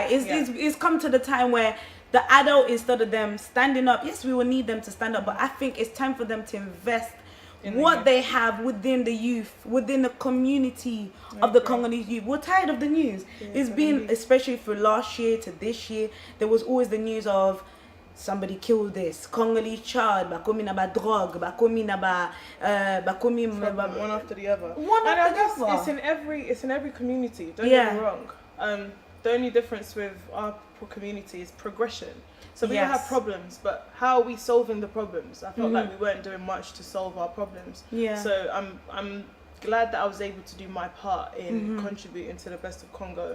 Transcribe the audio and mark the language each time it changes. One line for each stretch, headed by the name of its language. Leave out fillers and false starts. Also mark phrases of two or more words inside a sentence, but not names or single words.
English: It's come to the time where the adult, instead of them standing up, yes, we will need them to stand up, but I think it's time for them to invest what they have within the youth, within the community of the Congolese youth. We're tired of the news. It's been, especially from last year to this year, there was always the news of somebody killed this Congolese child,
Lingala: bakomi na ba drug, bakomi na ba bakomi
English: one after the other. And I guess it's in every community. Don't get me wrong. The only difference with our community is progression. So we don't have problems, but how are we solving the problems? I felt like we weren't doing much to solve our problems. So I'm glad that I was able to do my part in contributing to the Best of Congo.